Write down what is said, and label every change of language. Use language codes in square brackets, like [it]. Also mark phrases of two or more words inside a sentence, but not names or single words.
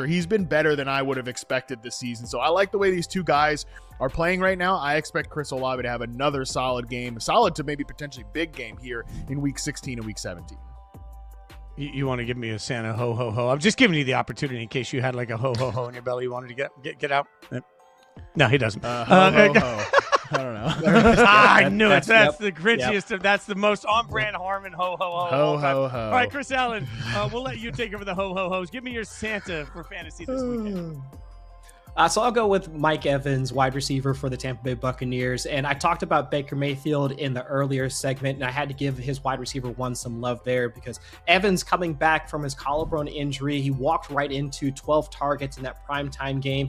[en] He's been better than I would have expected this season. So I like the way these two guys are playing right now. I expect Chris Olave to have another solid game, solid to maybe potentially big game here in week 16 and week 17. You want to give me a Santa ho, ho, ho. I'm just giving you the opportunity in case you had like a ho, ho, ho in your belly you wanted to get out. No, he doesn't. Ho, ho. I don't know. I knew it. That's the Grinchiest. Yep. That's the most on-brand Harmon ho, ho, ho. Ho, ho, ho. All right, Chris Allen, we'll let you take over the ho, ho, ho's. Give me your Santa for fantasy this weekend. So I'll go with Mike Evans, wide receiver for the Tampa Bay Buccaneers. And I talked about Baker Mayfield in the earlier segment, and I had to give his wide receiver one some love there because Evans coming back from his collarbone injury, he walked right into 12 targets in that primetime game.